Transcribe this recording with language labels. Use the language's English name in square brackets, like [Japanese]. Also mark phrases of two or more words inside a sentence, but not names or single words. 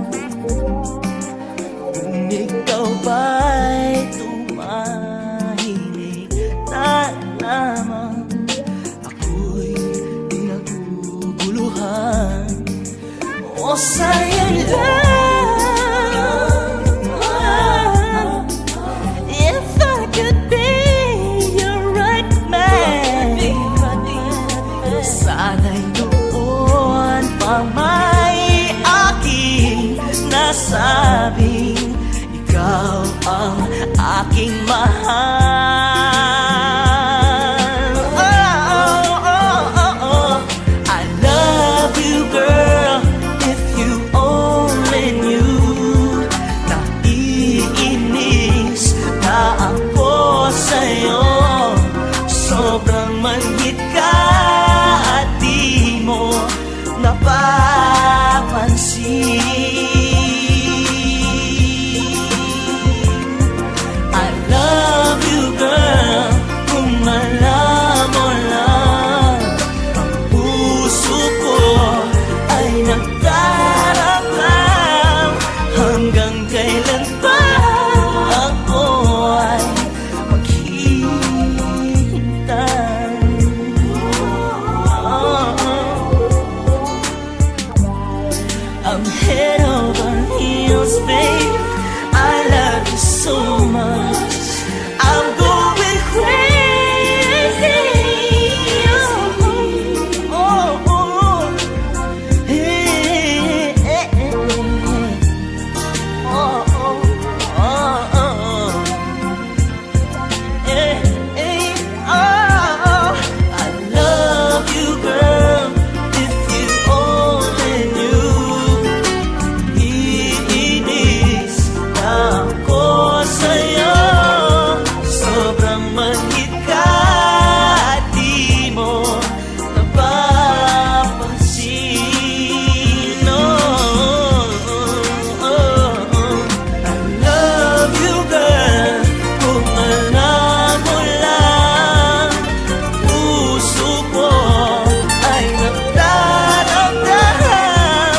[Filipino] Kung ikaw ba'y tumahimik na lamang, ako'y pinaguguluhan. O sa'yo lang, [English] if I could be your right man, [Filipino] sana'y noon pa may aking nasabing ikaw ang aking mahal. [English] I love you, girl. If you only knew, [Filipino] naiinis na ako sa'yo. Sobrang manhid ka at di mo napapansin. [English] I love you, girl. [Filipino] Kung alam mo lang, ang puso ko ay nagdaramdam. Hanggang kailan pa ako ay maghihintay? [English] I'm head over heels, babe. I love you so much. I'm going crazy. Oh, oh, oh. Hey, hey, hey, hey. Oh, oh, oh, oh. Hey, hey, oh. I love you, girl. If you only knew, [Filipino] iinis na ako sa'yo. Sobrang manhid ka at di mo napapansin. [English] I love you, girl. [Filipino] Kung alam mo lang, puso ko ay nagdaramdam.